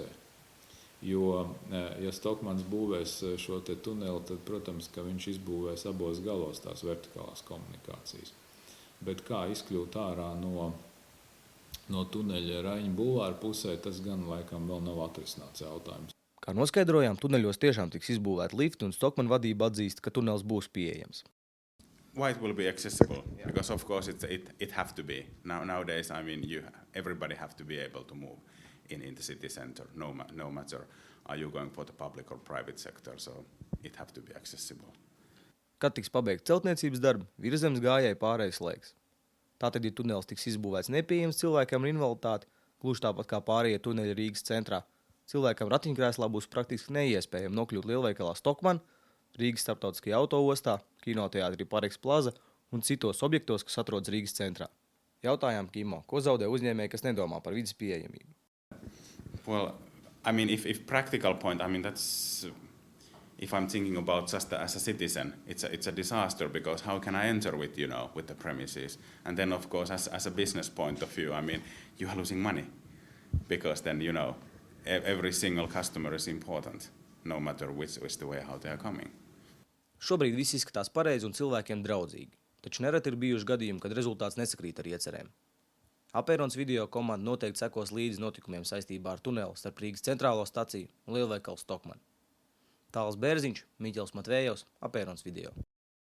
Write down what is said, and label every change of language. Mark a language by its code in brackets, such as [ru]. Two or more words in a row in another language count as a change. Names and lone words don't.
[lv] Jo, ja Stockmanns būvēs šo te tuneli, tad, protams, ka viņš izbūvēs abos galos tās vertikālās komunikācijas. Bet kā izkļūt ārā no tuneļa Raņa bulvāra pusē, tas gan laikam vēl nav atrisināts jautājums. Kā noskaidrojām, tuneļos tiešām tiks izbūvēti lifti un Stockmann vadība atzīst, ka tunelis būs pieejams. [en] Why it will be accessible? Because of course it have to be. Nowadays, I mean, everybody have to be able to move in the city center, no matter are you going for the public or private sector, so it have to be accessible. [lv] Kad tiks pabeigt celtniecības darbi, virzemes gājēji pārējais laiks. Tātad, ja tunelis tiks izbūvēts nepieejams cilvēkiem ar invaliditāti, gluži tāpat kā pārējie tuneļi Rīgas centrā, cilvēkam ratiņkrēslā būs praktiski neiespējami nokļūt lielveikalā Stockmann, Rīgas starptautiskajā autoostā, kinoteātrī Pareks Plaza un citos objektos, kas atrodas Rīgas centrā. Jautājām Kimo, ko zaudē uzņēmēji, kas nedomā par vides pieejamību? [en] Well, I mean, if practical point, I mean, that's, if I'm thinking about just as a citizen, it's a disaster because how can I enter with the premises? And then, of course, as a business point of view, I mean, you are losing money because then, every single customer is important, no matter which the way how they are coming. [lv] Šobrīd viss izskatās pareizi un cilvēkiem draudzīgi, taču nereti ir bijuši gadījumi, kad rezultāts nesakrīt ar iecerēm. Apērons video komanda noteikti sekos līdzi notikumiem saistībā ar tuneli starp Rīgas centrālo staciju un lielveikalu Stockmann. Tāls Bērziņš, Miķels Matvējovs, Apērons video.